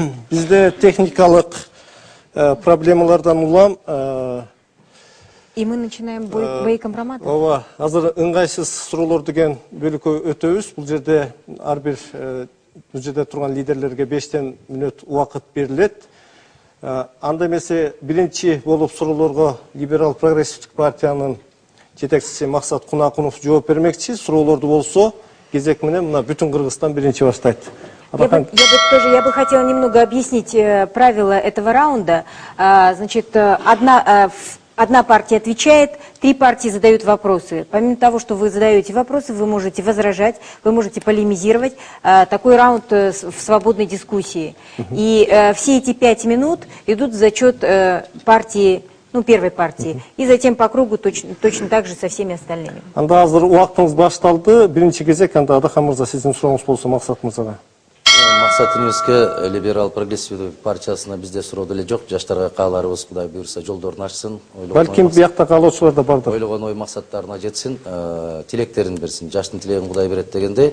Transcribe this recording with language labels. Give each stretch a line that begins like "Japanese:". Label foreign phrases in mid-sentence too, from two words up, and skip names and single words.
Kyrgyz: Бизде техникалык проблемалардан улам.
Russian: И мы начинаем бои компромата.
Kyrgyz: Ооба, азыр ыңгайсыз суроолор деген бөлүккө өтөбүз. Бул жерде ар бир бул жерде турган лидерлерге 5 мүнөт убакыт берилет. Анда эмесе биринчи болуп суроолорго Либерал прогрессивдик партиянын жетекчиси Максат Кунакунов жооп бермекчи. Суроолорду болсо кезек менен мына бүтүн Кыргызстан биринчи баштайт.
Russian: Я бы хотела немного объяснить правила этого раунда. Значит, одна партия отвечает, 3 партии задают вопросы. Помимо того, что вы задаете вопросы, вы можете возражать, вы можете полемизировать. Такой раунд в свободной дискуссии. И все эти 5 минут идут в зачет партии, ну, первой партии. И затем по кругу точно так же со всеми остальными.
Kyrgyz: Анда азыр убактыңыз башталды. Биринчи кезек анда Адахан мырза сиздин сурооңуз болсо Максат мырзага. Максат Инюске Либерал прогрессивдик партиясына бизде суроо деле жок. Жаштарга кааларыбыз Кудай буйрса жолдорун ачсын. Балким биякта каалоочулар да бардыр. Ойлогон ой максаттарына жетсин, тилектерин берсин. Жаштын тилегин Кудай берет дегендей.